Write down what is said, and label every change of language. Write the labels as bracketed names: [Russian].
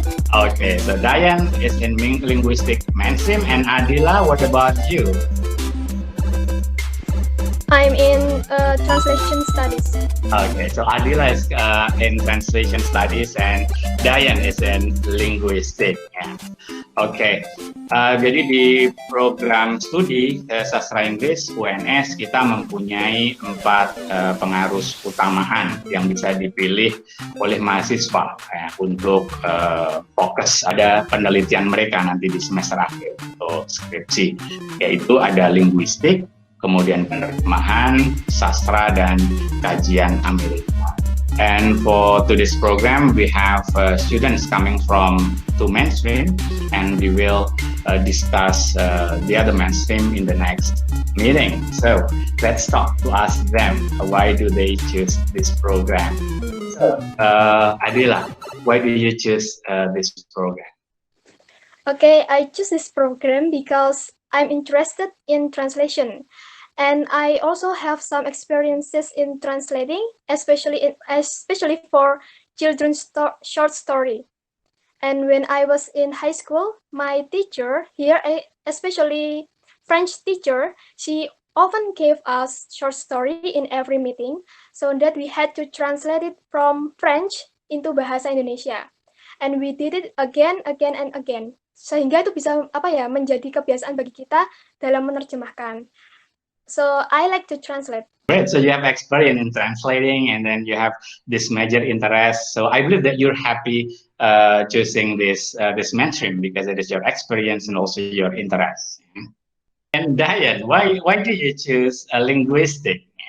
[English] Okay, so Dayen is in linguistic mainstream, and Adilla, what about you? I'm in translation studies. Okay, so Adilla is in translation studies and Dayen is in linguistics. Yeah. [Indonesian] Oke, jadi di program studi sastra Inggris UNS kita mempunyai 4 pengarus utamaan yang bisa dipilih oleh mahasiswa untuk fokus ada penelitian mereka nanti di semester akhir untuk skripsi, yaitu ada linguistik, kemudian penerjemahan, sastra, dan kajian Amerika. [English] And for today's program, we have students coming from 2 mainstream, and we will discuss the other mainstream in the next meeting. So let's talk to ask them why do they choose this program. So, Adilla, why do you choose this program? Okay, I choose this program because I'm interested in translation. And I also have some experiences in translating, especially for children's short story. And when I was in high school, my teacher here, especially French teacher, she often gave us short story in every meeting, so that we had to translate it from French into bahasa Indonesia. And we did it again and again. [Indonesian] Sehingga itu bisa menjadi kebiasaan bagi kita dalam menerjemahkan. [English] So I like to translate. Great. So you have experience in translating, and then you have this major interest. So I believe that you're happy choosing this mainstream because it is your experience and also your interest. And Dayen, why do you choose a linguistic?